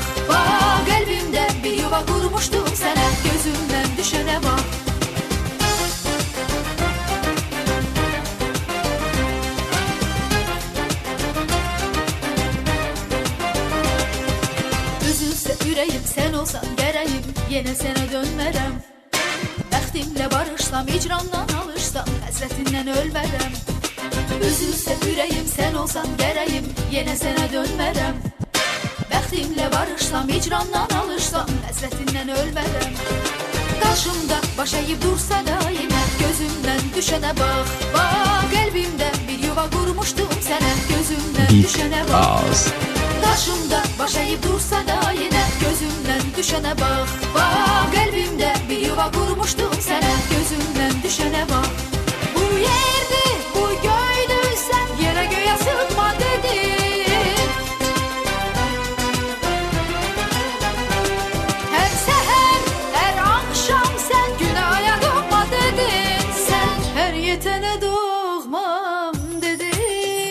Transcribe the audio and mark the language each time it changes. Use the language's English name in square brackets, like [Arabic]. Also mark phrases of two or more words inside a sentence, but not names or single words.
[Turkish] Bak kalbimde bir yuva kurmuştum sana, gözümden düşene bak. Üzülse yüreğim sen olsan gereyim, yine sana dönmerem. [Azerbaijani] Bəxtimlə barışsam, icrandan alışsam, həsrətindən ölmərəm. Üzülsə ürəyim sən olsan gərəyim, yenə sənə dönmərəm. Bəxtimlə barışsam, icrandan alışsam, həsrətindən ölmərəm. Qarşımda baş eğip dursa da yine gözümdən düşənə bax. Bax qəlbimdə bir yuva qurmuşdum sənə, gözümdən düşənə bax. Qarşımda baş eğip dursa da yine gözümdən düşənə bax. Bax qəlbimdə bir yuva qurmuşdum sənə, gözümdən düşənə bax. [Turkish] Bu yerdi, bu göydü sen yere göğe sığma dedin. Her seher, her akşam sen günaha doğma dedin. Sen her yetene doğmam dedin.